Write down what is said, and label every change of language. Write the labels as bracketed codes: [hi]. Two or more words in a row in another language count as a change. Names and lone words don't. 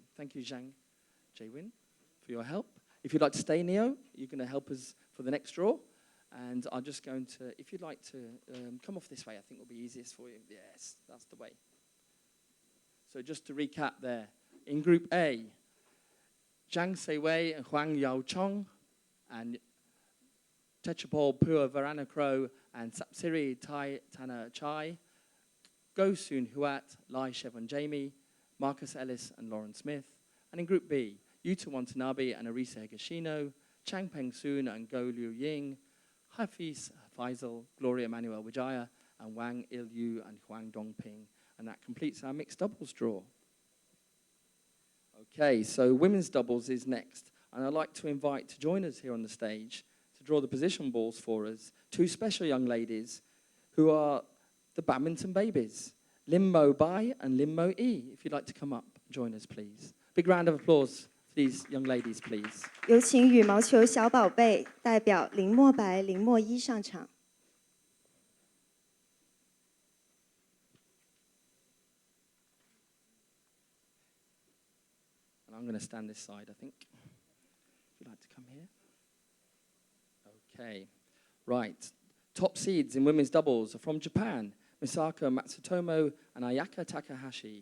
[en] Thank you, Zhang Jaewin, for your help. If you'd like to stay, Neo, you're going to help us for the next draw. And I'm just going to, if you'd like to come off this way, I think will be easiest for you. Yes, that's the way. So just to recap there, in Group A, Zhang Seiwei and Huang Yaochong, and Techapol Pua Varana Crow and Sapsiri Tai Tana Chai, Go Soon Huat, Lai Shevan Jamie, Marcus Ellis and Lauren Smith. And in Group B, Yuta Watanabe and Arisa Higashino, Chang Peng Soon and Go Liu Ying, Hafiz Faisal, Gloria Manuel Wijaya, and Wang Ilyu and Huang Dongping. And that completes our mixed doubles draw. Okay, so women's doubles is next. And I'd like to invite to join us here on the stage to draw the position balls for us, two special young ladies who are the badminton babies, Lim Mo Bai and Lim Mo Yi. If you'd like to come up and join us, please. Big round of applause for these young ladies, please. [zh] 有请羽毛球小宝贝代表林墨白、林墨一上场。 [en] And I'm going to stand this side, I think. Would you like to come here? Okay. Right. Top seeds in women's doubles are from Japan, Misako Matsutomo and Ayaka Takahashi.